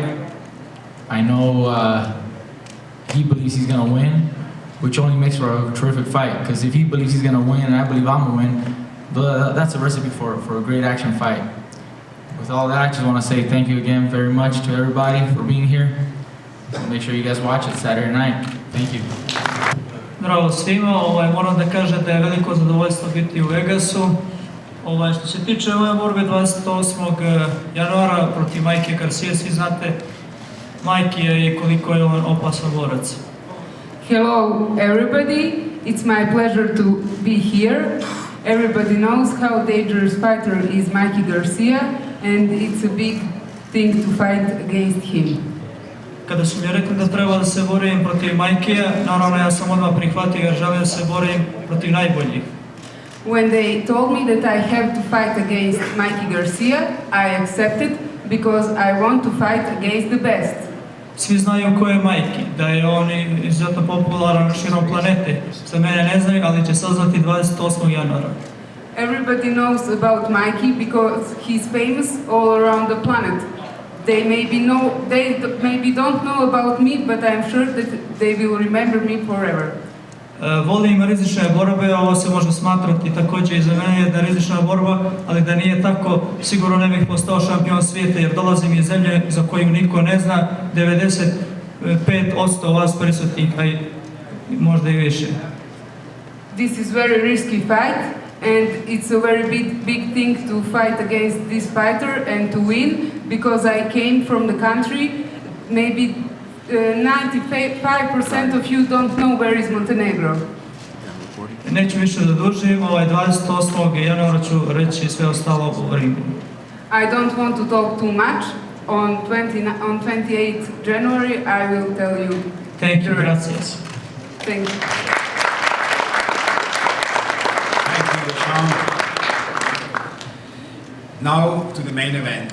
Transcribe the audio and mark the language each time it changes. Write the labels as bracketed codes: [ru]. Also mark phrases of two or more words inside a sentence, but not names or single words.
[en] I know he believes he's gonna win, which only makes for a terrific fight, because if he believes he's gonna win and I believe I'm gonna win, that's a recipe for a great action fight. With all that, I just want to say thank you again very much to everybody for being here. Make sure you guys watch it Saturday night. Thank you. [sr] Bravo svima, moram da kažem da je veliko zadovoljstvo biti u Vegasu. Što se tiče ove borbe 28. januara protiv Mikey Garcia, svi znate Mikey i koliko je on opasan borac. [en] Hello everybody, it's my pleasure to be here. Everybody knows how dangerous fighter is Mikey Garcia and it's a big thing to fight against him. [sr] Kada su mi rekli da treba da se borim protiv Mikija, naravno ja sam odmah prihvatio jer želim da se borim protiv najboljih. [en] When they told me that I have to fight against Mikey Garcia, I accepted because I want to fight against the best. [sr] Svi znaju ko je Mikey, da je on izuzetno popularan širom planete. Za mene ne znaju, ali će saznati 28. januara. [en] Everybody knows about Mikey because he's famous all around the planet. They maybe don't know about me, but I'm sure that they will remember me forever. [sr] Volim rizične borbe, ovo se može smatrati također i za mene jedna rizična borba, ali da nije tako, sigurno ne bih postao šampion svijeta jer dolazim iz zemlje za koju niko ne zna, 95% vas prisutnih, a i možda i više. [en] This is very risky fight and it's a very big thing to fight against this fighter and to win because I came from the country, maybe 95% of you don't know where is Montenegro. [sr] Neću više da dužim, 28. januara ću reći sve ostalo u ringu. [en] I don't want to talk too much. On 28th January I will tell you. Thank you, gracias. Thank you. Now to the main event.